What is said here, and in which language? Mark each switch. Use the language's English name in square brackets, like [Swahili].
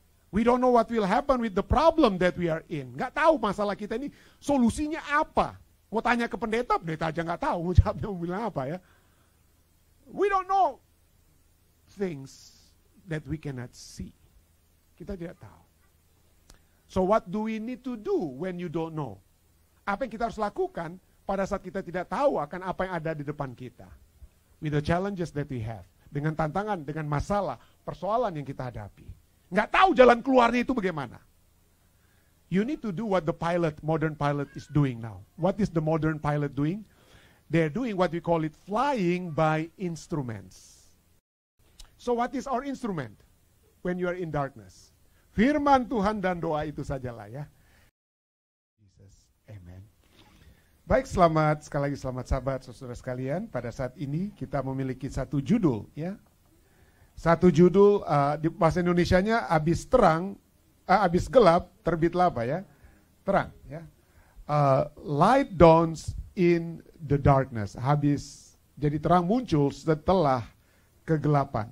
[English] We don't know what will happen with the problem that we are in. [Indonesian] Nggak tahu masalah kita ini solusinya apa. Mau tanya ke pendeta, pendeta aja nggak tahu mau jawabnya mau bilang apa ya. [English] We don't know things that we cannot see. [Indonesian] Kita tidak tahu. [English] So what do we need to do when you don't know? [Indonesian] Apa yang kita harus lakukan pada saat kita tidak tahu akan apa yang ada di depan kita? [English] With the challenges that we have. [Indonesian] Dengan tantangan, dengan masalah, persoalan yang kita hadapi. Nggak tahu jalan keluarnya itu bagaimana. [English] You need to do what the modern pilot is doing now. What is the modern pilot doing? They're doing what we call it flying by instruments. So what is our instrument when you are in darkness? [Indonesian] Firman Tuhan dan doa itu sajalah ya. Jesus, amen. Baik, sekali lagi selamat sahabat saudara sekalian. Pada saat ini kita memiliki satu judul ya. Satu judul di bahasa Indonesianya habis gelap terbitlah apa ya? Terang ya. [English] Light dawns in the darkness. [Indonesian] Jadi terang muncul setelah kegelapan.